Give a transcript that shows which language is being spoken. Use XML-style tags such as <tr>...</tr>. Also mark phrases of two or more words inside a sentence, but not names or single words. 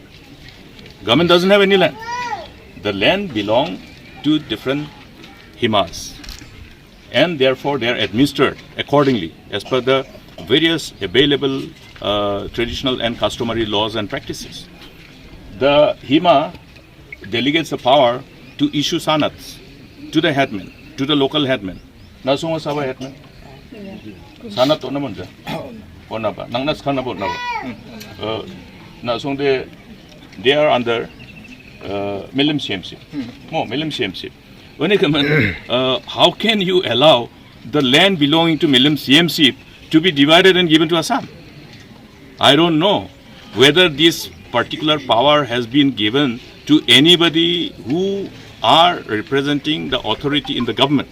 <en>Government doesn't have any land. The land belong to different Himas, and therefore they are administered accordingly as per the various available traditional and customary laws and practices. The Hima delegates the power to issue sanats to the headman, to the local headman.</en> <grt>Nasong saba headman? Sanat ona manja? Ona ba? Nang nas khana bona ba?</grt> <en>Nasong they are under Milim CMC.</en> <grt>Mo Milim CMC.</grt> <en>When it comes, how can you allow the land belonging to Milim CMC to be divided and given to Assam? I don't know whether this particular power has been given to anybody who are representing the authority in the government.</en>